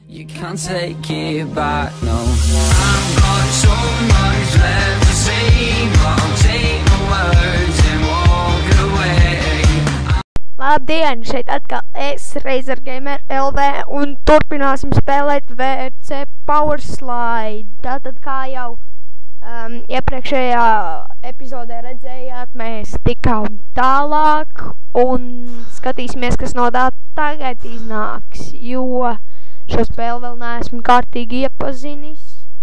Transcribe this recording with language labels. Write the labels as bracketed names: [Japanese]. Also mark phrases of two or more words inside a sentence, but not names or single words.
[English] You can't take it back, no. I've got so much left to say, but I'll take my words and walk away. [Latvian] Labdien, šeit atkal es, Razer Gamer LV, un turpināsim spēlēt VRC Power Slide. Tātad, kā jau iepriekšējā epizodē redzējāt, mēs tikām tālāk un skatīsimies, kas no tā tagad iznāks, jo šo spēli vēl neesmu kārtīgi iepazinis.